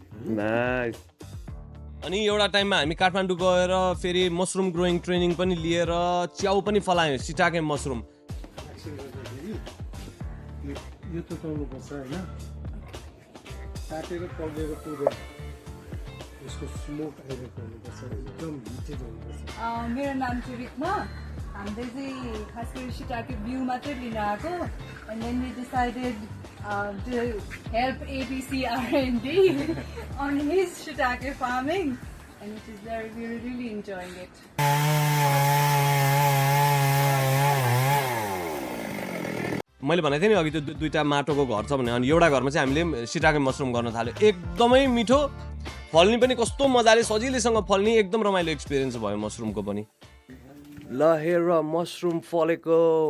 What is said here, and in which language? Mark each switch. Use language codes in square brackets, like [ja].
[ne] Nice अनि एउटा टाइममा हामी काठमाडौँ गएर फेरि मसरुम ग्रोइङ ट्रेनिङ पनि लिएर च्याउ पनि फलायौँ सिटाके मसरुम यो त पाउनुपर्छ होइन काटेर पल्लेर पुरेर यसको स्मोक आइरहेको हुनुपर्छ एकदम हिटेड हुनुपर्छ मेरो नाम चाहिँ रिक्मा हामीले चाहिँ खास गरी सिटाको भ्यू मात्रै लिन आएको [en] and then we decided to help ABC R&D on his shiitake farming and it is we're really enjoying it. [ne] मैले भनेको थिएँ नि अघि त्यो 2टा माटोको घर छ भने अनि एउटा घरमा चाहिँ हामीले सिटाके मसरुम गर्न थाल्यो एकदमै मिठो फल्ने पनि कस्तो मजाले सजिलैसँग फल्ने एकदम रमाइलो एक्सपिरियन्स भयो मसरुमको पनि ल हेर मसरुम फलेको